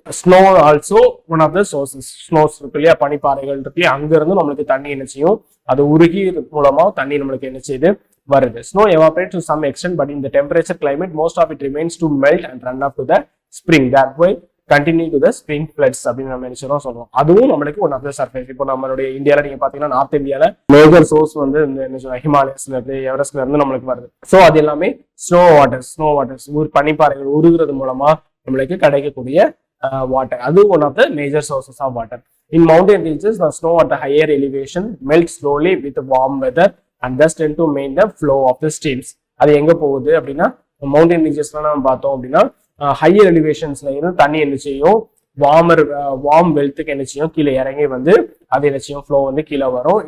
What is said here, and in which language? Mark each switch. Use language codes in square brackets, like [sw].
[en] Snow also one of the sources. [ta] Snows இருக்கு இல்லையா, பனிப்பாறைகள் இருக்கு இல்லையா, அங்க இருந்து நம்மளுக்கு தண்ணி என்ன செய்யும், அது உருகி மூலமா தண்ணி நம்மளுக்கு என்ன செய்யுது, வருது. [en] Snow evaporates to some extent, but in the temperature climate, most of it remains to melt and run up to the spring. That way, continue to the spring floods [ta] அப்படின்னு நம்ம நினைச்சோம் சொல்றோம். அதுவும் நம்மளுக்கு [en] One of the surface. [ta] இப்போ நம்மளுடைய இந்தியாவில் நீங்க பாத்தீங்கன்னா நார்த் இந்தியால மேஜர் சோர்ஸ் வந்து இந்த ஹிமாலயஸ்ல இருந்து எவரெஸ்ட்ல இருந்து நம்மளுக்கு வருது. ஸோ அது எல்லாமே ஸ்னோ வாட்டர்ஸ் பனிப்பாறைகள் உருகுறது மூலமா நம்மளுக்கு கிடைக்கக்கூடிய water. [en] அது one of the major sources of water. In mountain regions, the snow at the higher elevation melts slowly with warm weather and thus tend to maintain the flow of the streams. [ta] அது எங்க போகுது அப்படின்னா mountain ரீஜன்ஸ்ல நம்ம பார்த்தோம் அப்படின்னா higher எலிவேஷன்ஸ்ல இருந்து தண்ணி என்ன செய்யும், வார்ம் வெல்த்துக்கு என்ன செய்யும், கீழே இறங்கி வந்து அது என்ன செய்யும், ஃப்ளோ வந்து கீழே வரும்.